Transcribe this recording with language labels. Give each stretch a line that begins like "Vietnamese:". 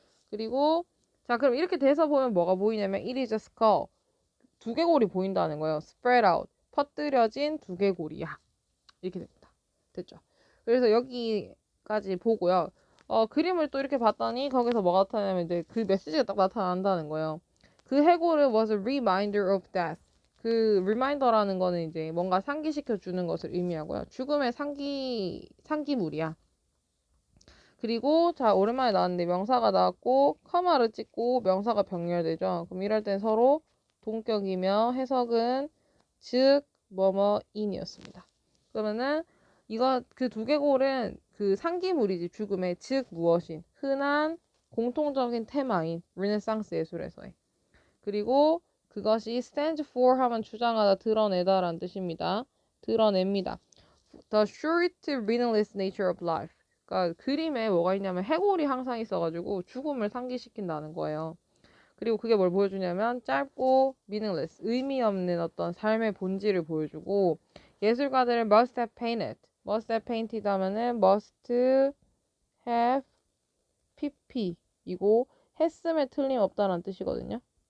Korean: 그리고 자 그럼 이렇게 돼서 보면 뭐가 보이냐면
English: it is a skull.
Korean: 두개골이 보인다는 거예요. spread out. 퍼뜨려진 두개골이야. 이렇게 됩니다. 됐죠? 그래서 여기까지 보고요. 그림을 또 이렇게 봤더니 거기서 뭐가 나타나냐면 이제 그 메시지가 딱 나타난다는 거예요. 그 해골은
English: was a reminder of death.
Korean: 그 reminder라는 거는 이제 뭔가 상기시켜 주는 것을 의미하고요. 죽음의 상기물이야. 그리고 자 오랜만에 나왔는데 명사가 나왔고 커마를 찍고 명사가 병렬되죠. 그럼 이럴 땐 서로 동격이며 해석은 즉 뭐뭐인이었습니다. 그러면은 이거 그 두개골은 그 상기물이지 죽음의 즉 무엇인 흔한 공통적인 테마인 르네상스 예술에서의 그리고 그것이 stands for 하면 주장하다 드러내다라는 뜻입니다. 드러냅니다.
English: The short meaningless nature of life.
Korean: 그러니까 그림에 뭐가 있냐면 해골이 항상 있어가지고 죽음을 상기시킨다는 거예요. 그리고 그게 뭘 보여주냐면 짧고 meaningless, 의미 없는 어떤 삶의 본질을 보여주고 예술가들은
English: must have painted, must have painted
Korean: 하면은 must have pp 이고 했음에 틀림없다는 뜻이거든요.